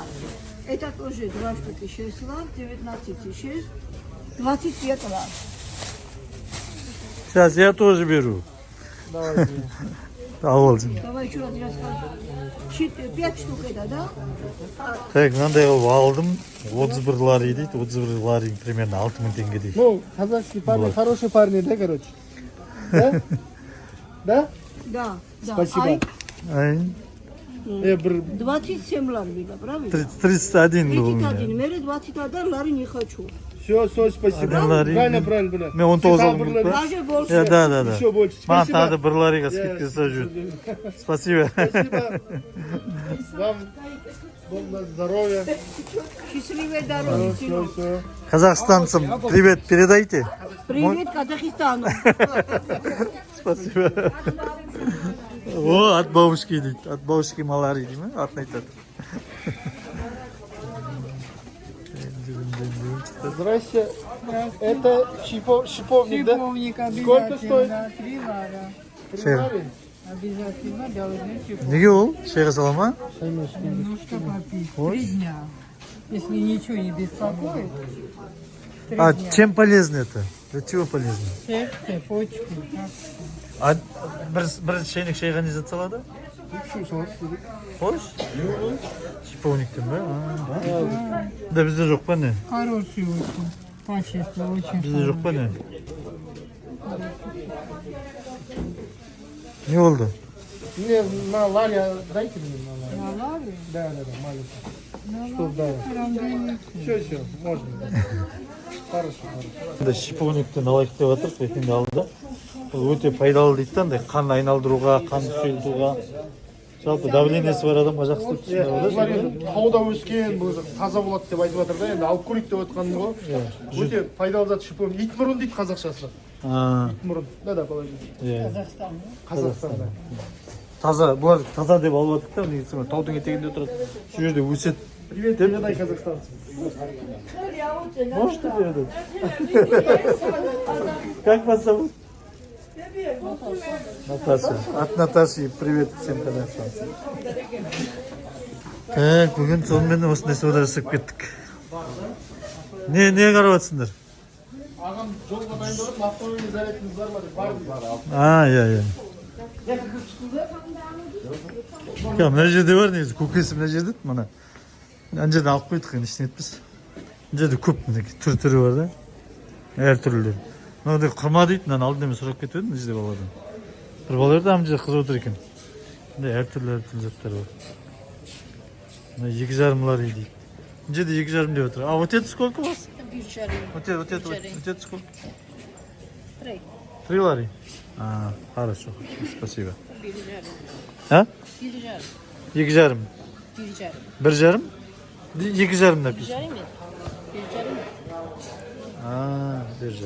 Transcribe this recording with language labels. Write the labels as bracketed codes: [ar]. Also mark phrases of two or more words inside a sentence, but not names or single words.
[ru] Это тоже 2 штуки, 6 лар, 19 и 6, 25 лар. Сейчас я тоже беру. Давайте. [kk] Алғалжым. [ru] Давай еще раз расскажу. 5 штук это, да? Так, [kk] мынандай қылып алдым. 31 лари дейді. 31 лари примерно 6000 теңге дейді. [ru] Ну, казахские парни, хорошие парни, да, короче? Да? Да? Да. Спасибо. Ай, Ай, [kk] Бір [ru] 27 лар видно, правильно? 31 был у меня. 31, мере 21 лар не хочу. Все, спасибо. Один лари. Правильно. [kk] Мен 19 алдым Бір ба? [ru] Даже больше. Да. Еще больше. [kk] Маған [ru] Спасибо. [kk] тағы да 1 лариға скидка жасап жүр. [ru] Спасибо. Спасибо. Вам Бога здоровья. Счастливой дороги, сынок. Все. Казахстанцам привет передайте. Привет Казахстану. Спасибо. О, от бабушки дейді. От бабушки [kk] малары дейді ме? Атын айтады. [ru] Здрасте. Это шиповник, да? Шиповник Сколько стоит? обязательно. 3 лара. Признали? Обязательно должны шиповник. [kk] Неге ол? Шайға сала ма? [ru] Немножко попить. 3 дня. Если ничего не беспокоит. 3 А дня. чем полезно это? Для чего полезно? Сердце, почки. [kk] А бір шайнек шайға не зат салады? Хош? Шиповниктен ба? Да бізде жоқ па не? [ru] Хороший очень. Качество очень [kk] Бізде жоқ па не? Не болды? [ru] Мне на Ларе дайте мне на Ларе. На лаве? Да, маленький. На Что, да. лаве. Все, можно. Хорошо. [kk] Да, шиповниктен алайық деп жатырмық, ертеңде алды. Бұл өте пайдалы дейді да, андай қан айналдыруға, қан сұйылтуға. Жалпы давлениесі бар адамға жақсы деп Бұлар түсіндіреді. енді тауда өскен, бұл таза болады деп айтып жатыр да, енді алып көрейік деп отқаным ғой. Өте пайдалы зат шиповник. Итмұрын дейді қазақшасы. [ru] Итмұрын. Да, положи. Казахстан. [kk] Қазақстанда. Таза, бұлар таза деп алып жатыр да, негізі таудың етегінде тұрады. Сол жерде өседі. [ru] Привет, передай казахстанцам. Можете передать? Как вас зовут? Наташа. От Наташи привет всем казахстанцам. Так, [kk] бүгін сонымен осындай сауда жасап кеттік. Не қарап жатсыңдар? Ағам жолға дайындап, автомобиль зарядыңыз бар ма деп бар. Иә. Мына жерде бар негізі, көкесі мына жерде, мына. Ана жерде алып қойдық, енді ештеңе етпес. Мына жерде көп түрі бар да. Әр түрлі. Мынандай құрма дейді, мынаны алдын мен сұрап кетіп едім, мына жерде баладан. Бір бала еді, ана жерде қызып отыр екен. Мындай әр түрлі заттар бар. Мына 2,5 лара дейді. Мына жерде 2,5 деп отыр. [ru] А вот это сколько у вас? 1,5. Вот это сколько? 3. 3 лари? Хорошо, спасибо. А? 2,5. 1,5? 2,5 написано. 1,5.